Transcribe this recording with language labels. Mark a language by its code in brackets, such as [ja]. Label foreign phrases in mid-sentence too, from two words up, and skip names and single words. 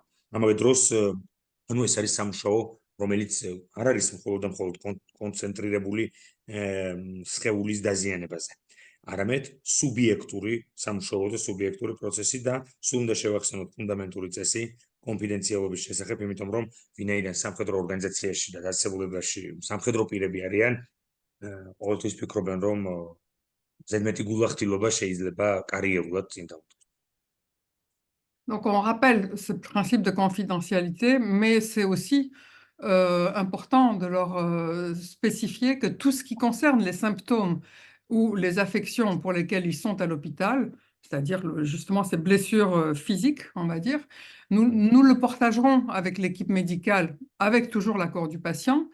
[ka] ამავე დროს ანუ ეს არის სამუშაო, რომელიც არ არის მხოლოდ და მხოლოდ კონცენტრირებული სხეულის დაზიანებაზე, არამედ სუბიექტური სამუშაო და სუბიექტური პროცესი და სულ უნდა შევახსენოთ ფუნდამენტური წესი კონფიდენციალობის შესახებ, იმიტომ რომ ვინაიდან სამხედრო ორგანიზაციაში და დაწესებულებაში სამხედრო პირები არიან, ყოველთვის ფიქრობენ, რომ ზედმეტი გულახდილობა შეიძლება კარიერულად წინ დავუდგეს. [fr] Donc, on rappelle ce principe de confidentialité, mais c'est aussi important de leur spécifier que tout ce qui concerne les symptômes ou les affections pour lesquelles ils sont à l'hôpital, c'est-à-dire justement ces blessures physiques, on va dire, nous le partagerons avec l'équipe médicale, avec toujours l'accord du patient,